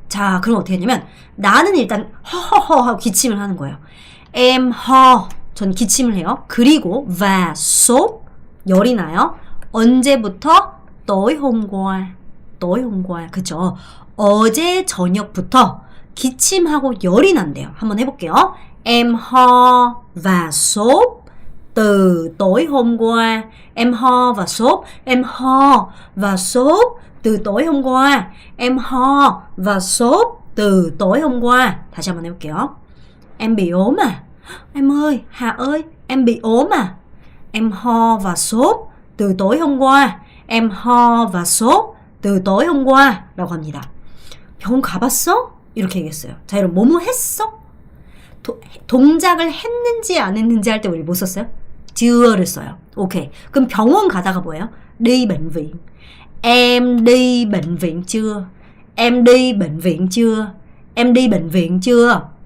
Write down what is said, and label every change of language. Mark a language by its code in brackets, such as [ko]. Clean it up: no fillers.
[ko] 자, 그럼 어떻게 했냐면 나는 일단 허허허 하고 기침을 하는 거예요. [vi] Em ho, [ko] 전 기침을 해요. 그리고 [vi] và sốt, [ko] 열이 나요. 언제부터? [vi] tối hôm qua. tối hôm qua. 그쵸? [ko] 어제 저녁부터 기침하고 열이 난대요. 한번 해볼게요. [vi] Em ho và sốt từ tối hôm qua. Em ho và sốt. Em ho và sốt từ tối hôm qua. Em ho và sốt từ tối hôm qua. [ko] 다시 한번 해볼게요. [vi] Em bị ốm à? Em ơi, Hà ơi, em bị ốm à? Em ho và sốt từ tối hôm qua. Em ho và sốt từ tối hôm qua [ko] 라고 합니다. 병원 가봤어? 이렇게 얘기했어요. 자, 여러분, 뭐뭐 했어? 동작을 했는지 안 했는지 할 때 우리 뭐 썼어요? cheure를 써요. 오케이. 그럼 병원 가다가 뭐예요? [vi] đi bệnh viện. Em đi bệnh viện chưa? Em đi bệnh viện chưa? Em đi bệnh viện chưa?